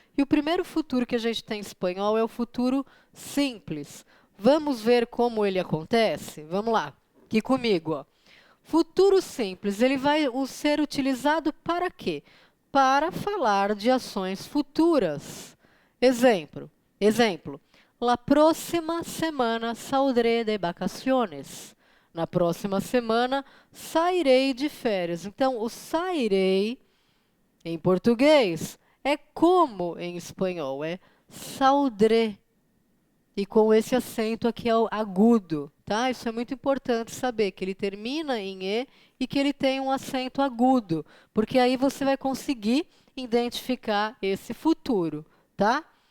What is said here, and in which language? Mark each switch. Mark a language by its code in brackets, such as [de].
[pt] E o primeiro futuro que a gente tem em espanhol é o futuro simples. Vamos ver como ele acontece? Vamos lá, aqui comigo, ó. Futuro simples, ele vai ser utilizado para quê? Para falar de ações futuras. Exemplo. [es] La próxima semana saldré de vacaciones. [pt] Na próxima semana sairei de férias. Então, o sairei em português é como em espanhol, é saldré. E com esse acento aqui agudo, tá? Isso é muito importante saber, que ele termina em e que ele tem um acento agudo, porque aí você vai conseguir identificar esse futuro, tá?